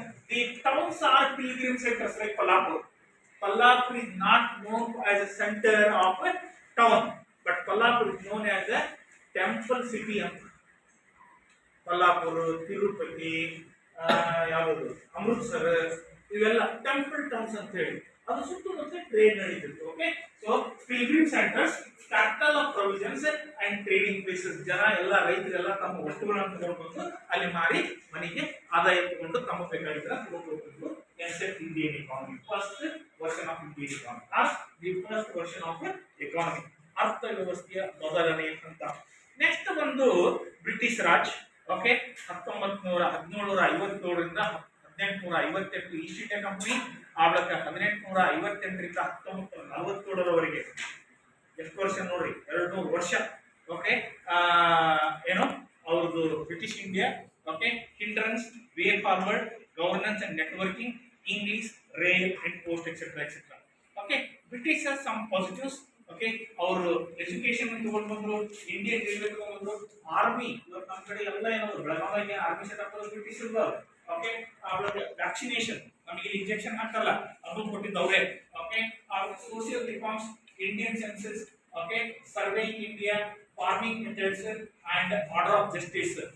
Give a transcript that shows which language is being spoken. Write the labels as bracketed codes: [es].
[en] The towns are pilgrim centers like Kolhapur. Kolhapur is not known as a center of a town, but Kolhapur is known as a temple city. [kn] Kolhapur, Tirupati, ಯಾವುದು ಅಮೃತಸರ್ ಇವೆಲ್ಲ temple towns ಅಂತ ಹೇಳಿ ಅದು ಸುತ್ತಮುತ್ತ trade ನಡೀತಿತ್ತು. [en] Okay so pilgrim centers capital of provisions and trading places. [kn] ಜನ ಎಲ್ಲ ರೈತರೆಲ್ಲ ತಮ್ಮ ವಸ್ತುಗಳನ್ನು ತಗೊಂಡು ಅಲ್ಲಿ ಮಾರಿ ಮನೆಗೆ ಆದಾಯ ತಗೊಂಡು ತಮ್ಮ ಬೇಕಾಗಿದ್ರೆ ತಗೊಂಡು ಹೋಗ್ತಿದ್ರು. [en] Ancient Indian economy, first version of Indian economy, or the first version of economy. [kn] ಅರ್ಥ ವ್ಯವಸ್ಥೆಯ ಬದಲಾವಣೆ ಅಂತ. ನೆಕ್ಸ್ಟ್ ಬಂದು British Raj. Okay 1757ರಿಂದ 1858 East India company ಆಡಳಿತ. 1858ರಿಂದ 1947ರವರೆಗೆ ಎಷ್ಟು ವರ್ಷ ನೋಡ್ರಿ, 200 ವರ್ಷ. ಓಕೆ ಏನು ಅವ್ರದ್ದು British India. [en] Okay hindrances, way forward, governance and networking, English, rail and post etc. Okay, British has some positives. [kn] Okay, our education ತಗೊಂಡು ಬಂದ್ರು, ಇಂಡಿಯನ್ ರೈಲ್ವೆ ತಗೊಂಡು ಬಂದ್ರು, ಆರ್ಮಿ ಇವತ್ತು ನಮ್ಮ ಕಡೆ ಎಲ್ಲ ಏನೋ ಬೆಳಗಾವಿಗೆ ಆರ್ಮಿ ಸೆಟಪ್ ಬ್ರಿಟಿಷ್ ಇರ್ತಾರೆ. ಓಕೆ ಅವರಿಗೆ ವ್ಯಾಕ್ಸಿನೇಷನ್ ನಮಗೆ ಇಂಜೆಕ್ಷನ್ ಹಾಕಲ್ಲ ಅದು ಕೊಟ್ಟಿದ್ದವ್ರೆ. [en] Okay social reforms, Indian census, okay surveying India, farming methods and order of justice.